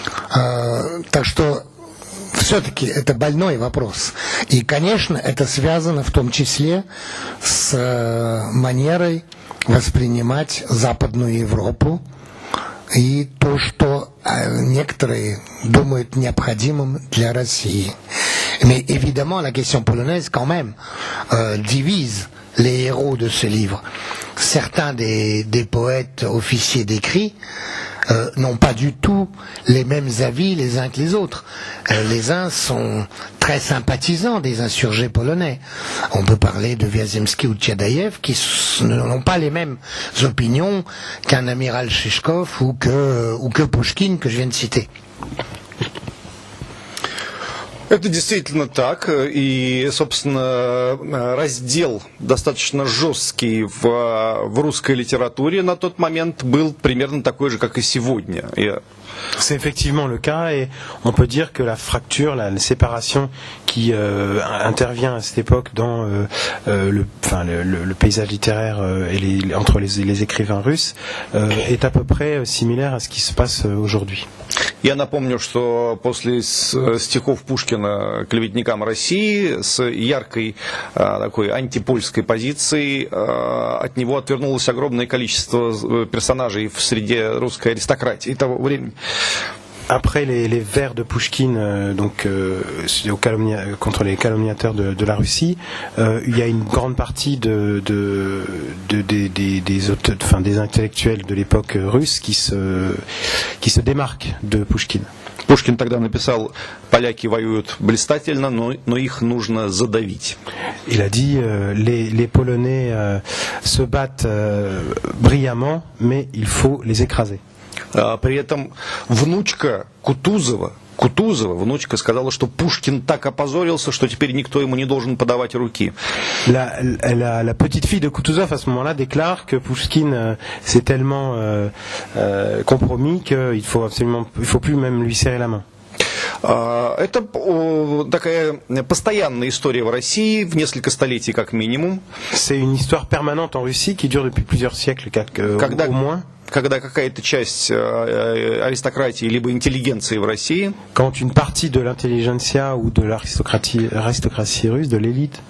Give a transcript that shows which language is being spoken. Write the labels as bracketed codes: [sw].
[ru] Так что все-таки это больной вопрос. И, конечно, это связано в том числе с манерой воспринимать Западную Европу и то, что некоторые думают необходимым для России. [fr] Mais évidemment, la question polonaise, quand même, divise les héros de ce livre. Certains des poètes officiers d'écrit n'ont pas du tout les mêmes avis les uns que les autres. Les uns sont très sympathisants des insurgés polonais. On peut parler de Vяземский ou de Tchadaïev qui n'ont pas les mêmes opinions qu'un amiral Shishkov ou que Pushkin que je viens de citer. [ru] Это действительно так, и, собственно, раздел достаточно жесткий в русской литературе на тот момент был примерно такой же, как и сегодня. [fr] C'est effectivement le cas et on peut dire que la fracture, la séparation qui intervient à cette époque dans le paysage littéraire entre les écrivains russes est à peu près similaire à ce qui se passe aujourd'hui. [ru] Я напомню, что после стихов Пушкина «Клеветникам России» с яркой такой антипольской позицией от него отвернулось огромное количество персонажей в среде русской аристократии того времени. [fr] Après les vers de Pouchkine contre les calomniateurs de la Russie, il y a une grande partie des intellectuels de l'époque russe qui se démarquent de Pouchkine. [ru] Пушкин тогда написал: «Поляки воюют блистательно, но их нужно задавить». [fr] Il a dit les Polonais se battent brillamment, mais il faut les écraser. [ru] При этом внучка Кутузова, внучка сказала, что Пушкин так опозорился, что теперь никто ему не должен подавать руки. [fr] La petite fille de Kutuzov à ce moment-là déclare que Pushkin s'est tellement compromis qu'il faut plus même lui serrer la main. [ru] Это такая постоянная история в России, в несколько столетий как минимум. [fr] C'est une histoire permanente en Russie qui dure depuis plusieurs siècles au moins. [ru] Когда какая-то часть аристократии либо интеллигенции в России, [fr] quand une partie de l'intelligentsia ou de l'aristocratie russe, de l'élite,